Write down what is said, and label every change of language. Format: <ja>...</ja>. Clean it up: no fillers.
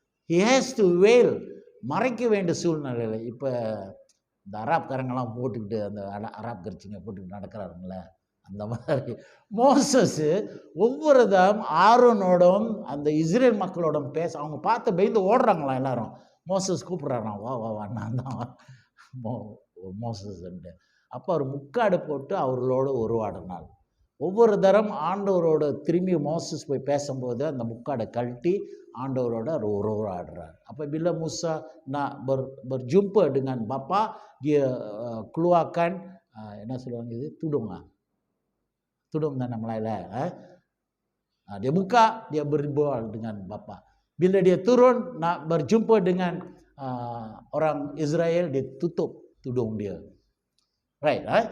<en>He has to veil,</en> <ta>மறைக்க வேண்டிய சூழ்நிலையில். இப்போ இந்த அராப்காரங்கெல்லாம் போட்டுக்கிட்டு அந்த அராப் கட்சிங்க போட்டுக்கிட்டு நடக்கிறாருங்கள, அந்த மாதிரி மோசஸ் ஒவ்வொரு தம் ஆரோனோடும் அந்த இஸ்ரேல் மக்களோடும் பேச, அவங்க பார்த்து பயந்து ஓடுறாங்களாம் எல்லாரும். மோசஸ் கூப்பிட்றாராம், வா வா வா, நான் தான் மோசஸ்ன்ட்டு. அப்போ அவர் முக்காடு போட்டு அவர்களோடு உருவாடினார். ஒவ்வொரு தரம் ஆண்டவரோட திரும்பி மோசஸ் போய் பேசும்போது அந்த முக்காடை கழட்டி ஆண்டவரோட அவர் உருவாடுறார். அப்போ</ta> <ms>bila Musa nak berjumpa dengan bapa, dia keluarkan</ms> <ta>என்ன சொல்லுவாங்க, இது tudung தானே நம்மளால.</ta> <ms>Dia buka, dia berbual dengan bapa. Bila dia turun nak berjumpa dengan orang Israel, dia tutup tudung dia.</ms> <en>Right?</en>